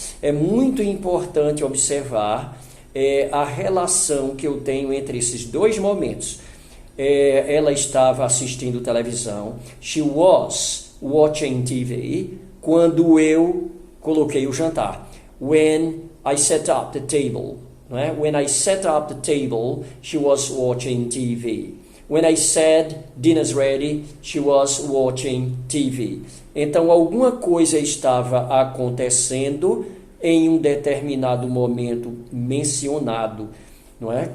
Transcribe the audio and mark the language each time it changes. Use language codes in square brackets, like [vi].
[pt] É muito importante observar a relação que eu tenho entre esses dois momentos. Ela estava assistindo televisão, [en] she was watching TV, [pt] quando eu coloquei o jantar. [en] When I set up the table, [pt] não é? [en] When I set up the table, she was watching TV. When I said dinner's ready, she was watching TV. [pt] Então, alguma coisa estava acontecendo em um determinado momento mencionado, não é?